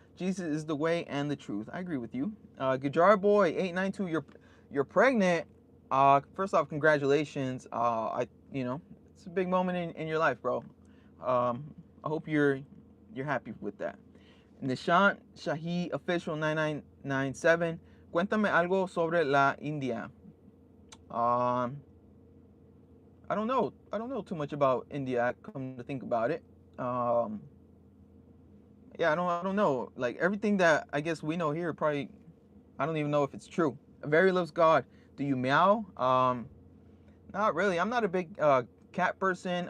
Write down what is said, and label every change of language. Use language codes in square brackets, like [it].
[en] Jesus is the way and the truth. I agree with you. Gajar Boy 892. You're pregnant. First off, congratulations. It's a big moment in your life, bro. I hope you're happy with that. Nishant Shahi Official 9997. [es] Cuéntame algo sobre la India. [en] I don't know too much about India. Come to think about it. Yeah, I don't know. Like everything that I guess we know here, probably I don't even know if it's true. Very loves God. Do you meow? Not really. I'm not a big cat person.